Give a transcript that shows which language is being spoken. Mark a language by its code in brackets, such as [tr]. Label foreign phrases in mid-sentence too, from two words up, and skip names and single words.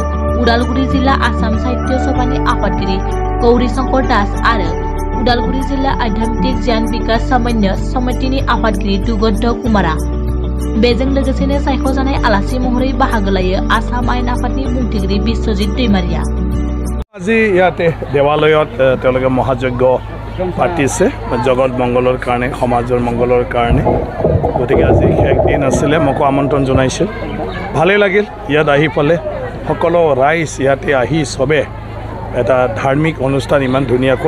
[brx] उदालगुरि जिल्ला आसाम साहित्य सभानि आफादगिरि गौरी शंकर दास आरो उदालगुरि जिल्ला आध्यात्मिक ज्ञान विकास सामान्य समितिनि आफादगिरि दुगध कुमारा। बेजों लोगोसेनो सायख'जानाय आलासि महरै बाहागो लायो आसाम आयेन आफादनि बुंथिगिरि बिश्वजित दैमारिया। [as] আজি ইয়াতে দেৱালয়ত তেওঁলোকে মহাযজ্ঞ পাতিছে জগত মংগলৰ কাৰণে সমাজৰ মংগলৰ কাৰণে গতিকে আজি শেষ দিন আছিলে মোকো আমন্ত্ৰণ জনাইছিল ভালে লাগিল ইয়াত আহি পালে সকলো ৰাইজ ইয়াতে আহি সবে এটা ধাৰ্মিক অনুষ্ঠান ইমান ধুনীয়াকৈ